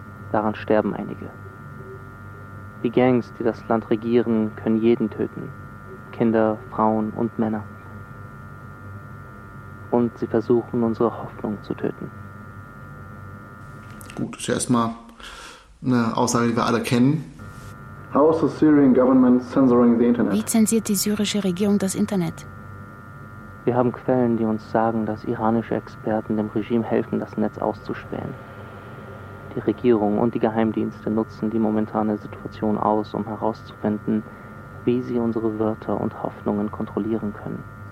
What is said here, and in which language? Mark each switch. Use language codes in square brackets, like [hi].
[de] Daran sterben einige. Die Gangs, die das Land regieren, können jeden töten. Kinder, Frauen und Männer. Und sie versuchen, unsere Hoffnung zu töten. Gut, ist ja erstmal eine Aussage, die wir alle kennen. [en] How is the Syrian government censoring the Internet? [de] Wie zensiert die syrische Regierung das Internet? Wir haben Quellen, die uns sagen, dass iranische Experten dem Regime helfen, das Netz auszuspähen. Die Regierung und die Geheimdienste nutzen die momentane Situation aus, um herauszufinden, wie sie unsere Wörter und Hoffnungen kontrollieren können.